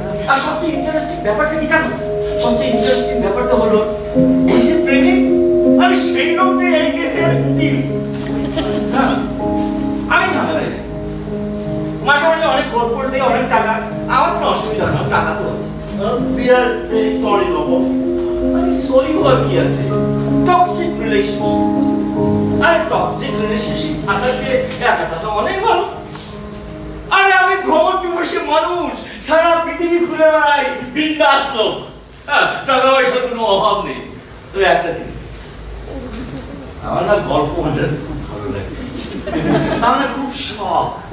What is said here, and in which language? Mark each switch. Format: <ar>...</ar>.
<bn>আর সবচেয়ে ইন্টারেস্টিং ব্যাপারটা কি জানো? সবচেয়ে ইন্টারেস্টিং ব্যাপারটা হলো ওই যে প্রেমিক, আমি সেই লোকটাই এই কেসের উকিল। আমি ঝামেলায় নেই, মাসে মাসে অনেক খরচ দিয়ে অনেক টাকা, আমার কোনো অসুবিধা না, টাকা তো আছে।</bn> <en>We are very sorry, বাবা।</en> <bn>আরে সরি হওয়ার কি আছে? টক্সিক রিলেশনশিপ, আরে টক্সিক রিলেশনশিপ থাকার চেয়ে একা থাকা অনেক ভালো। আরে আমি ভ্রমণ পিপাসী মানুষ, সারা পৃথিবী ঘুরে বেড়াই, বিন্দাস লোক। হ্যাঁ, টাকা পয়সার কোনো অভাব নেই। তো একটা জিনিস, আমার না গল্প বানাতে খুব ভালো লাগে, আমার খুব শখ।</bn>